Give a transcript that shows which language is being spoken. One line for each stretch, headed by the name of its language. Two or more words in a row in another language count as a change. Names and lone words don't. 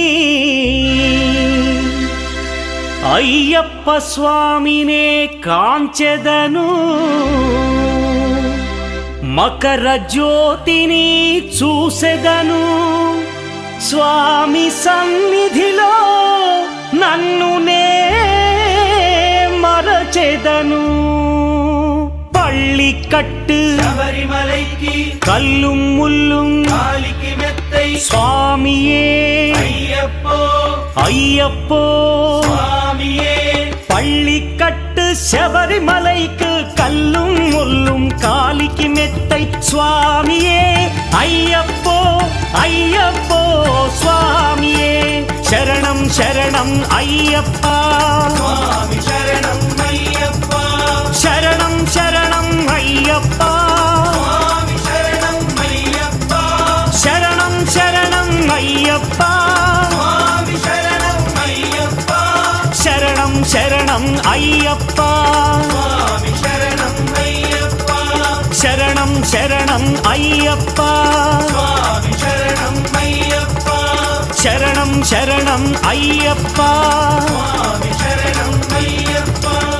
Telugu: అయ్యప్ప స్వామినే కాంచెదను మకర జ్యోతిని చూసెదను స్వామి సన్నిధిలో నన్ను నే మరచెదను పళ్ళికట్టు
Tamil: శబరిమలైకి கல்லும் முள்ளும் காலுக்கு மெத்தை స్వామియే అయ్యప్పో అయ్యప్పో స్వామియే பள்ளிக்கட்டு శబరిమలైக்கு கல்லும் முள்ளும் காலிக்கு மெத்தை சுவாமியே ஐயப்போ ஐயப்போ சுவாமியே சரணம் சரணம் ஐயப்பா
Telugu: స్వామి శరణం అయ్యప్పా
Tamil: சரணம் சரணம் ஐயப்பா
Telugu: స్వామి శరణం అయ్యప్పా
Tamil: சரணம் சரணம் ஐயப்பா
Telugu: స్వామి శరణం అయ్యప్పా
Tamil: சரணம் சரணம் ஐயப்பா
Telugu: స్వామి శరణం అయ్యప్పా శరణం శరణం అయ్యప్ప స్వామి శరణం అయ్యప్పా శరణం శరణం అయ్యప్ప స్వామి శరణం అయ్యప్పా